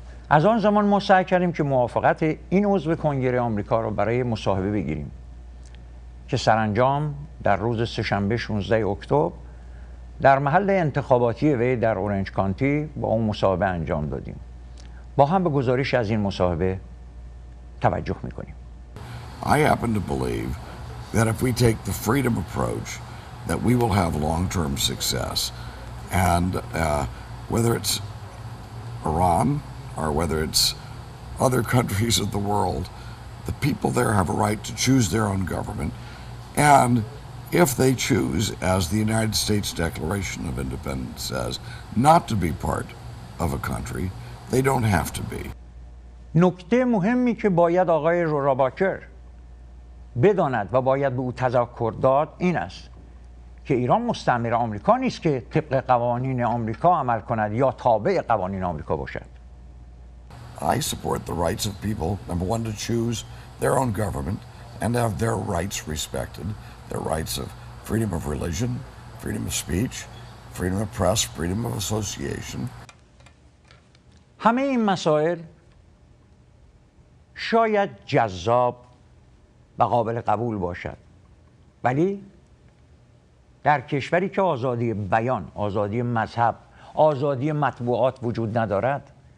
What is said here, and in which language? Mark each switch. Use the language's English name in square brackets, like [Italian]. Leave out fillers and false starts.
[Persian] از آن زمان ما سعی کردیم که موافقت این عضو کنگره آمریکا رو برای مصاحبه بگیریم که سرانجام در روز سه‌شنبه 16 اکتبر در محل انتخاباتی وی در اورنج کانتی با اون مصاحبه انجام دادیم. با هم به گزارش از این مصاحبه توجه میکنیم. [English] I happen to believe that if we take the freedom approach that we will have long-term success, and whether it's Iran or whether it's other countries of the world, the people there have a right to choose their own government, and if they choose, as the United States Declaration of Independence says, not to be part of a country, they don't have to be. [Persian] نکته مهمی که باید آقای روهراباچر بداند و باید به او تذکر داد این است که ایران مستعمره آمریکا نیست که طبق قوانین آمریکا عمل کند یا تابع قوانین آمریکا باشد. [English] I support the rights of people, number one, to choose their own government and have their rights respected, their rights of freedom of religion, freedom of speech, freedom of press, freedom of association. [Persian] همه این مسائل شاید جذاب و قابل قبول باشد، ولی در کشوری که آزادی بیان، آزادی مذهب، آزادی مطبوعات وجود ندارد،